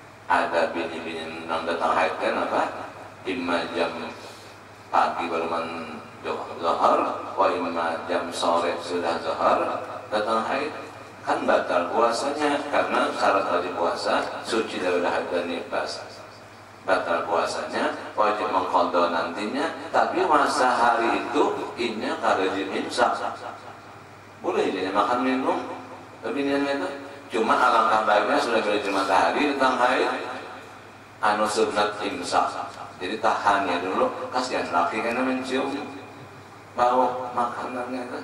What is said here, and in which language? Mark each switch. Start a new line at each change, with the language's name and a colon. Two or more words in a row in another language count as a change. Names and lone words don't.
Indonesian: ada bini-bini yang datang haid kan apa? Imma jam pagi baru zuhur, wa imma jam sore sudah zuhur datang haid, kan batal puasanya karena syarat wajib puasa suci dari haid dan nifas. Batal puasanya, wajib mengqadha nantinya, tapi masa hari itu inya karejim imsak. Boleh jadi makan minum lebihnya itu. Cuma alangkah baiknya sudah kerejim matahari datang haid anu sunat imsak. Jadi tahannya dulu, kasihan laki karena mencium bau makanannya itu.